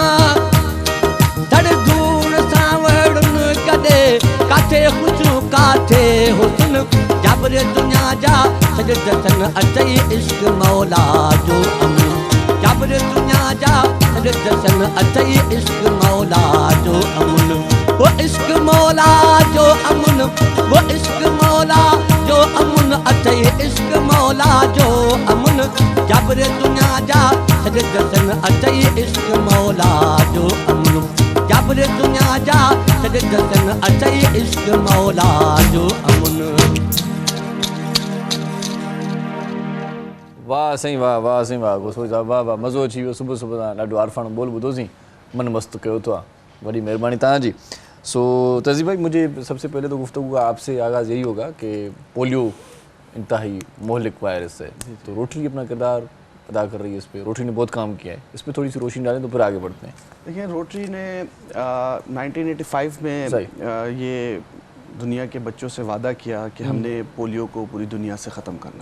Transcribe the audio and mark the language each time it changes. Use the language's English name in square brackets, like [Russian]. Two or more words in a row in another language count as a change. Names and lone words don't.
[Sindhi] सां वड़न गॾे काथे ख़ुशियूं काथे हुस्न जबर दुनिया जा छॾे दर्शन अथई इश्क मौला जो अमन जबर दुनिया जा छॾे दर्शन अथई इश्क मौला जो अमन वो इश्क मौला जो अमन वो इश्क मौला जो अमन अथई इश्क मौला जो अमन जबर दुनिया जा छॾे दर्शन अथई इश्क मौला जो अमन जबर दुनिया जा छॾे दर्शन अथई इश्क मौला जो अमन वाह साईं वाह वाह साईं वाह गोसो साहब वाह वाह मज़ो अची वियो सुबुह सुबुह तव्हां ॾाढो आरफाणो बोल ॿुधोसीं मन मस्तु कयो अथव वॾी महिरबानी तव्हांजी सो [Urdu] تہذیب بھائی مجھے سب سے پہلے تو گفتگو کا آپ سے آغاز یہی ہوگا کہ پولیو انتہائی مہلک وائرس ہے تو روٹری اپنا کردار ادا کر رہی ہے اس پر روٹری نے بہت کام کیا ہے اس پر تھوڑی سی روشنی ڈالیں تو پھر آگے بڑھتے ہیں دیکھیے روٹری نے 1985 میں یہ دنیا کے بچوں سے وعدہ کیا کہ ہم نے پولیو کو پوری دنیا سے ختم کرنا ہے